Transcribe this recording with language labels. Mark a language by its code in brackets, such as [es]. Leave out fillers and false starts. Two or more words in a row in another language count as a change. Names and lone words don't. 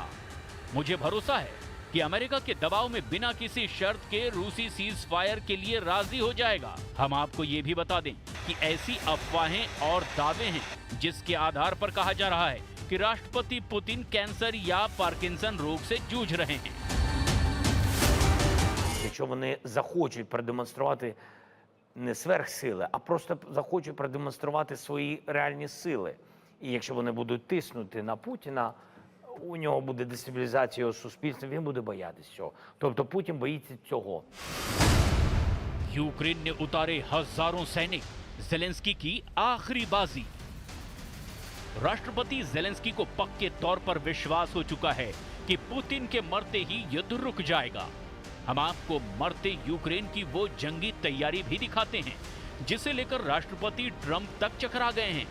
[hi] मुझे भरोसा है कि अमेरिका के दबाव में बिना किसी शर्त के रूसी सीज फायर के लिए राजी हो जाएगा। हम आपको ये भी बता दें कि ऐसी अफवाहें और दावे हैं जिसके आधार पर कहा जा रहा है कि राष्ट्रपति पुतिन कैंसर या पार्किंसन रोग से जूझ रहे हैं। [uk] Якщо вони захочуть продемонструвати не сверхсили, а просто захочуть продемонструвати свої реальні сили. І якщо вони будуть тиснути на Путіна, у нього буде дестабілізація його суспільства, він буде боятися цього. Тобто Путін боїться цього. [hi] यूक्रेन ने उतारे हजारों सैनिक, ज़ेलेंस्की की आखिरी बाजी। राष्ट्रपति ज़ेलेंस्की को पक्के तौर पर विश्वास हो चुका है कि पुतिन के मरते ही युद्ध रुक जाएगा। हम आपको मरते यूक्रेन की वो जंगी तैयारी भी दिखाते हैं जिसे लेकर राष्ट्रपति ट्रंप तक चकरा गए हैं।